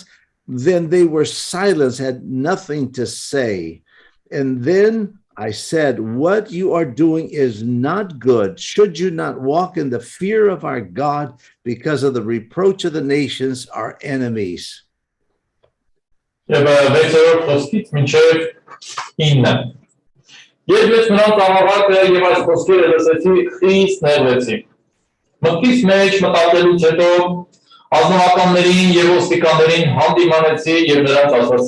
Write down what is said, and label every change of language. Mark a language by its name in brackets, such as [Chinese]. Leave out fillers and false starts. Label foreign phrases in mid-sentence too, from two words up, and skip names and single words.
[English] Then they were silenced, had nothing to say. And then I said, what you are doing is not good. Should you not walk in the fear of our God because of the reproach of the nations, our enemies? [Armenian] Եվ վեցերորդ խոսքից մինչև 9. Երբ ես նրանց աղաղակը եւ այս խոսքերը լսեցի, խիստ նեղվեցի։ Մտքիս մեջ մտածելուց հետո ազնվականներին եւ ոստիկաններին հանդիմանեցի եւ նրանց ասացի.